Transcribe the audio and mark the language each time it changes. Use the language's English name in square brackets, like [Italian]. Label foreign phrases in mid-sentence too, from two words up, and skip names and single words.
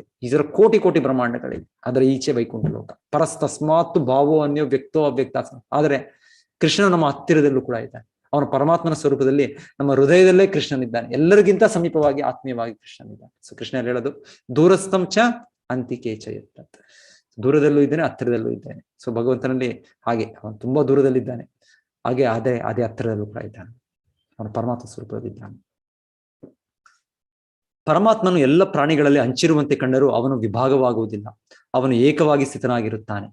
[Kannada] ಇದರ ಕೋಟಿ ಕೋಟಿ ಬ್ರಹ್ಮಾಂಡಗಳಿವೆ, ಅದರ ಈಚೆ ವೈಕುಂಠ ಲೋಕ. [Sanskrit] ಪರಸ್ತಸ್ಮಾತ್ ಭಾವೋ ಅನ್ಯೋ ವ್ಯಕ್ತೋ ಅವ್ಯಕ್ತ. [Kannada] ಆದರೆ ಕೃಷ್ಣ ನಮ್ಮ ಹತ್ತಿರದಲ್ಲೂ ಕೂಡ ಇದ್ದಾನೆ. ಅವನ ಪರಮಾತ್ಮನ ಸ್ವರೂಪದಲ್ಲಿ ನಮ್ಮ ಹೃದಯದಲ್ಲೇ ಕೃಷ್ಣನಿದ್ದಾನೆ, ಎಲ್ಲರಿಗಿಂತ ಸಮೀಪವಾಗಿ ಆತ್ಮೀಯವಾಗಿ ಕೃಷ್ಣನಿದ್ದಾನೆ. ಸೊ ಕೃಷ್ಣ ಹೇಳೋದು [Sanskrit] ದೂರಸ್ಥಂ ಚ ಅಂತಿಕೆ ಚ ಯತ್. [Kannada] ದೂರದಲ್ಲೂ ಇದ್ದಾನೆ, ಹತ್ತಿರದಲ್ಲೂ ಇದ್ದಾನೆ. ಸೊ ಭಗವಂತನಲ್ಲಿ ಹಾಗೆ ಅವನು ತುಂಬಾ ದೂರದಲ್ಲಿದ್ದಾನೆ, ಹಾಗೆ ಅದೇ ಹತ್ತಿರದಲ್ಲೂ ಕೂಡ ಇದ್ದಾನೆ. ಅವನು ಪರಮಾತ್ಮ ಸ್ವರೂಪದಲ್ಲಿದ್ದಾನೆ. ಪರಮಾತ್ಮನು ಎಲ್ಲ ಪ್ರಾಣಿಗಳಲ್ಲಿ ಹಂಚಿರುವಂತೆ ಕಂಡರೂ ಅವನು ವಿಭಾಗವಾಗುವುದಿಲ್ಲ. ಅವನು ಏಕವಾಗಿ ಸ್ಥಿತನಾಗಿರುತ್ತಾನೆ.